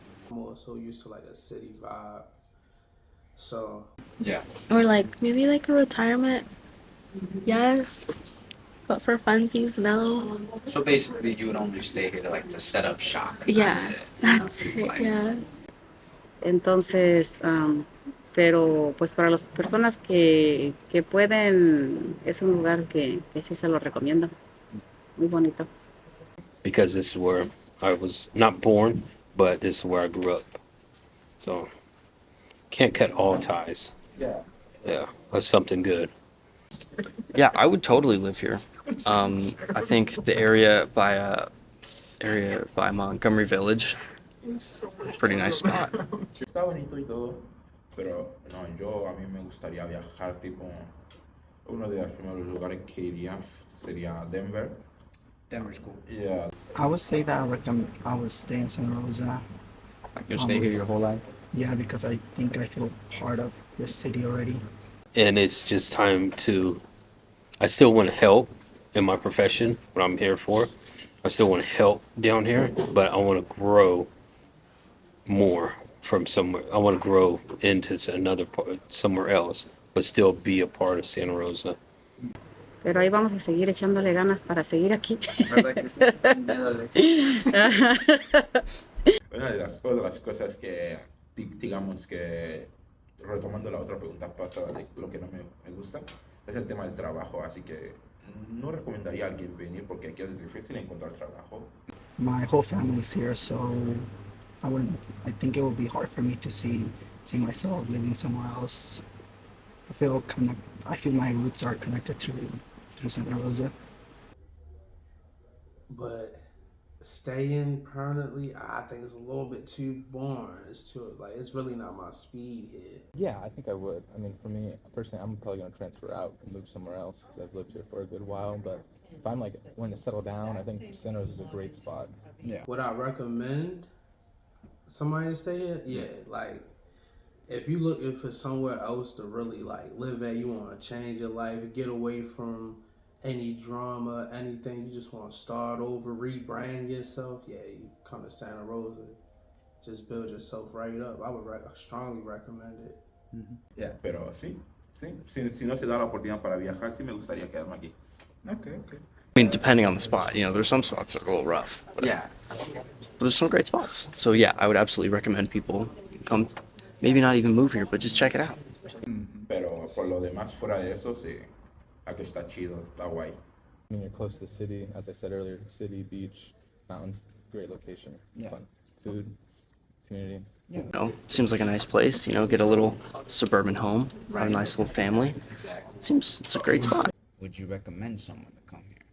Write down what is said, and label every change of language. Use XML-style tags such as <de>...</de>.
<en>I'm more so used to like a city vibe. So Yeah. Or like maybe like a retirement, yes. But for funsies, no. So basically, you would only stay here to set up shop. And Yeah, That's it. that's it, yeah.</en> <es>Entonces, pero pues para las personas que pueden, es un lugar que sí se lo recomiendo. Muy bonito.</es> <en>Because this is where I was not born, but this is where I grew up. So can't cut all ties. Yeah. Yeah, that's something good. Yeah, I would totally live here. I think the area by Montgomery Village is a pretty nice spot.</en> <es>Está bonito y todo, pero no, a mí me gustaría viajar, tipo, uno de los primeros lugares que iría sería Denver.</es> <en>Denver's cool. Yeah. I would say that I would stay in Santa Rosa. You'll stay here your whole life? Yeah, because I think I feel part of this city already. And it's just time to, I still want to help in my profession, what I'm here for. I still want to help down here, but I want to grow more from somewhere. I want to grow into another part, somewhere else, but still be a part of Santa Rosa.</en> <es>Pero ahí vamos a seguir echándole ganas para seguir aquí. ¿Verdad que sí? Sin miedo al éxito. Una de las cosas que, digamos que, retomando la otra pregunta pasada de lo que no me gusta, es el tema del trabajo. Así que no recomendaría a alguien venir porque aquí es difícil encontrar trabajo.</es> <en>My whole family's here, so I think it would be hard for me to see myself living somewhere else. I feel my roots are connected to Santa Rosa. but staying permanently, I think it's a little bit too boring. It's really not my speed here. Yeah, I think I would. I mean, for me personally, I'm probably gonna transfer out and move somewhere else because I've lived here for a good while. But if I'm like wanting to settle down, I think Santa Rosa is a great spot. Yeah. Would I recommend somebody to stay here? Yeah, like if you looking for somewhere else to really like live at, you want to change your life, get away from any drama, anything, you just want to start over, rebrand yourself, yeah, you come to Santa Rosa, just build yourself right up. I would strongly recommend it. Mm-hmm. Yeah.</en> <es>Pero sí. Si no se da la oportunidad para viajar, sí me gustaría quedarme aquí.</es> <en>Okay. I mean, depending on the spot, there's some spots that are a little rough. But Yeah. there's some great spots. So yeah, I would absolutely recommend people come, maybe not even move here, but just check it out.</en> <es>Pero por lo demás, fuera de eso, sí. Aquí está chido, está guay.</es> <en>I mean, you're close to the city, as I said earlier, city, beach, mountains, great location, Yeah. fun, food, community. Seems like a nice place. Get a little suburban home, have a nice little family. Exactly. Seems it's a great spot. Would you recommend someone to come here?</en>